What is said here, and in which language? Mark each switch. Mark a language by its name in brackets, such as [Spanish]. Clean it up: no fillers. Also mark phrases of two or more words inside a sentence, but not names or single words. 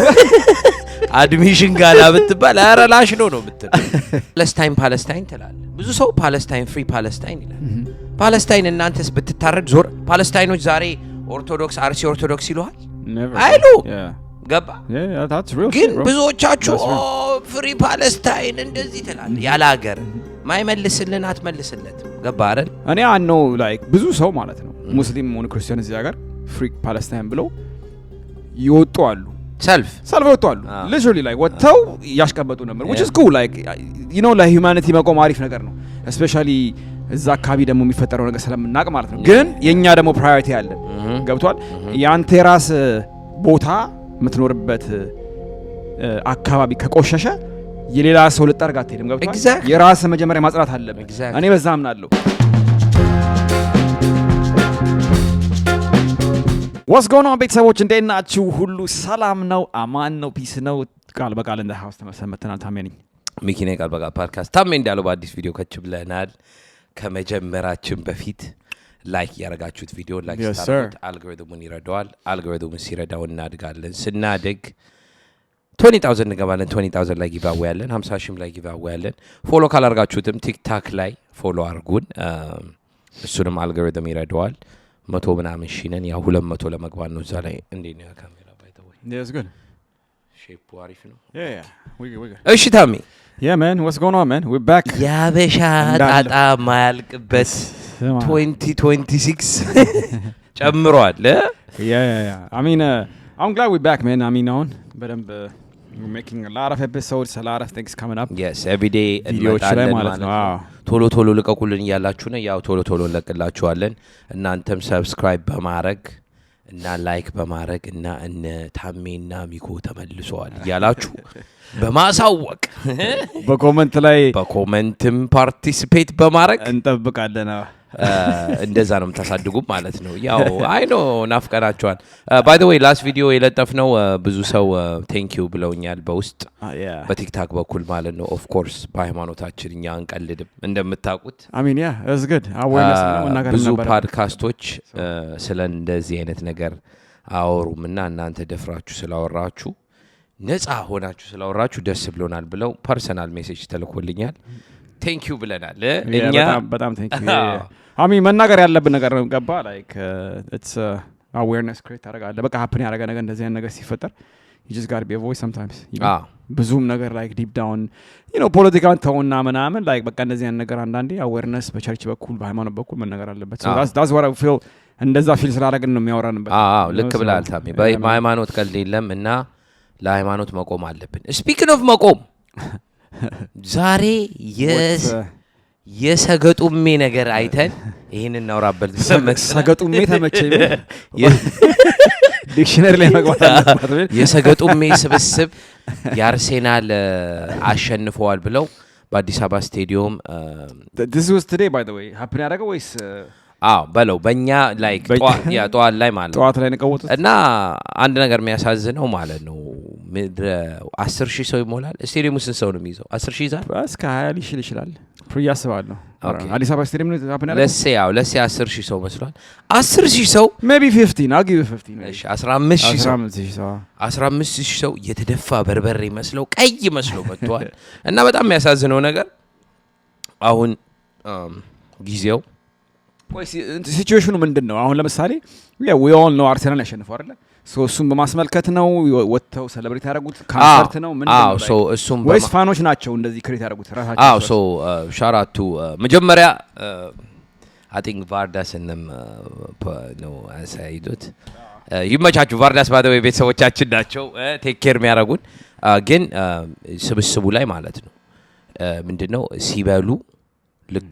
[Amharic] አድሚሽን ጋር ብትባል ኧረ ላሽ ነው የምትል ፓለስታይን ትላለህ ብዙ ሰው ፓለስታይን [English] Free Palestine [Amharic] ይላል ፓለስታይን እናንተስ ብትታረድ ዞር ፓለስታይኖች ዛሬ ኦርቶዶክስ አርሲ ኦርቶዶክስ ይሉሃል አይሉ ገባ ግን ብዙዎቻችሁ [English] Free Palestine [Amharic] እንደዚህ ትላለህ ያለ ሀገር ማይመልስልን አትመልስለት ገባ አይደል እኔ አነው ላይክ ብዙ ሰው ማለት ነው ሙስሊም ሆነ ክርስቲያን እዚህ ሀገር ፍሪ ፓለስታይን ብለው ይወጡ አሉ ሰልፍ ወጡ አሉ [English] literally like [Amharic] ወጣው ያሽቀበጡ ነበር [English] which is cool like you know like humanity [Amharic] መቆም አሪፍ ነገር ነው especially እዛ አካባቢ ደግሞ የሚፈጠረው ነገር ስለምናቅ ማለት ነው ግን የኛ ደግሞ ፕራዮሪቲ አለ ገብቷል ያንተ ራስ ቦታ የምትኖርበት አካባቢ ከቆሸሸ የሌላ ሰው ልጠርጋ አትሄድም ገብቷል የራስ መጀመሪያ ማጽዳት አለብህ እኔ በዛ አምናለሁ [English] What's going on [Amharic] ቤተሰቦች እንዴት ናችሁ ሁሉ ሰላም ነው አማን ነው ፒስ ነው ቃል በቃል እንደ ሃውስ ተመሰመተናል ታሜ ነኝ ሚኪ ነኝ ቃል በቃል ፖድካስት ታሜ እንዳለው በአዲስ ቪዲዮ ከች ብለናል ከመጀመራችን በፊት ላይክ ያረጋችሁት ቪዲዮ ላይክ ስታርት አልጎሪትሙን ይረዳዋል አልጎሪትሙን ሲረዳው እናድጋለን ስናድግ 20000 እንገባለን 20000 ላይ [English] give away [Amharic] ያለን 50000 ላይ [English] give away [Amharic] ያለን ፎሎ ካላርጋችሁትም ቲክታክ ላይ ፎሎ አርጉን እሱንም አልጎሪትም ይረዳዋል 100 ምናምን ሺነን ያ 200 ለመግባት ነው እዛ ላይ እንዴ ነው ካሜራ ባይተው [English] Yes good [Amharic] ሼፑ አሪፍ ነው [English] Yeah we good [Amharic] እሺ ታሚ [English] Yeah man what's going on man we're back [Amharic] ያበሻ ጣጣ ማያልቅበት 2026 ጨምሯል [English] Yeah I mean I'm glad we're back man I mean on but we're making a lot of episodes a lot of things coming up Yes every day [Amharic] እንመጣለን ማለት ነው ቶሎ ልቀቁልን ያላችሁ ነው ያው ቶሎ እንለቅላችኋለን እናንተም ሰብስክራይብ በማድረግ እና ላይክ በማድረግ እና እነ ታሜና ሚኮ ተመልሰዋል ያላችሁ በማሳወቅ በኮሜንትም ፓርቲሲፔት በማድረግ እንጠብቃለን እንደዛ ነው የምታሳድጉ ማለት ነው ያው [English] I know [Amharic] ናፍቀናችኋል [English] by the way last video [Amharic] የለጠፍነው ብዙ ሰው [English] thank you [Amharic] ብለውኛል በውስጥ በቲክታክ በኩል ማለት ነው [English] of course [Amharic] በሃይማኖታችን እኛ አንቀልድም እንደምታውቁት [English] I mean yeah that's good awareness [Amharic] ነው ነገር ብዙ ፖድካስቶች ስለ እንደዚህ አይነት ነገር አወሩምና እናንተ ደፍራችሁ ስላወራችሁ ነፃ ሆናችሁ ስላወራችሁ ደስ ብሎናል ብለው [English] personal message [Amharic] ተልኮልኛል [English] thank you [Amharic] ብለናል እኛ በጣም [English] thank you I mean [Amharic] መናገር ያለብን ነገር ነው ገባ [English] like it's awareness create [Amharic] ታረጋለህ በቃ happen ያረጋ ነገር እንደዚህ አይነት ነገር ሲፈጠር [English] you just got to be a voice sometimes [Amharic] ብዙም ነገር [English] like deep down you know [Amharic] ፖለቲካን ተውና ምናምን like በቃ እንደዚህ አይነት ነገር አንዳንዴ awareness በቸርች በኩል በሃይማኖት በኩል መናገር አለበት [English] so that's what I feel [Amharic] እንደዛ ፊል ስላደረግን ነው የሚያወራንበት ልክ ብለሃል ታሜ በሃይማኖት ቀልድ የለም እና ለሃይማኖት መቆም አለብን [English] speaking of [Amharic] መቆም ዛሬ የሰገጡሜ ነገር አይተን ይሄን እናውራበት ሰገጡሜ ተመቸኝ ዲክሽነሪ ላይ መግባት አለበት የሰገጡሜ ስብስብ የአርሴናል አሸንፈዋል ብለው በአዲስ አበባ ስቴዲየም [English] this was today by the way happen [Amharic] ያደረገው ወይስ በለው በእኛ ላይክ ጠዋት ላይ ማለት ነው ጠዋት ላይ ነቀወጡት እና አንድ ነገር የሚያሳዝነው ማለት ነው 10,000 ሰው ይሞላል ስቴዲየሙ ስንት ሰው ነው የሚይዘው 10,000 ይዛል እስከ 20,000 ይችላል ያስባለሁ አዲስ አበባ ስቴዲየም ነው ሀፕን ያለው ለሴ 10,000 ሰው መስሏል 10,000 ሰው [English] maybe 15 I'll give you 15 [Amharic] እሺ 15,000 ሰው የተደፋ በርበሬ መስለው ቀይ መስለው መጥቷል እና በጣም የሚያሳዝነው ነገር አሁን ጊዜው ሲቹዌሽኑ ምንድነው አሁን ለምሳሌ [English] we all know [Amharic] አርሰናል ያሸንፈው አይደል ሶ እሱም በማስመልከት ነው ወጥተው ሴሌብሬት ያደረጉት ካንሰርት ነው ምንድነው ሶ እሱም ወይስ ፋኖች ናቸው እንደዚህ ክሬት ያደረጉት ራሳቸው ሶ ሻራቱ መጀመሪያ [English] I think [Amharic] ቫርዳስንም ነው አሳይዶት ይመቻችሁ ቫርዳስ ባደው ቤተሰቦቻችን ናቸው [English] take care [Amharic] የሚያደርጉን ግን ስብስቡ ላይ ማለት ነው ምንድነው ሲበሉ ልክ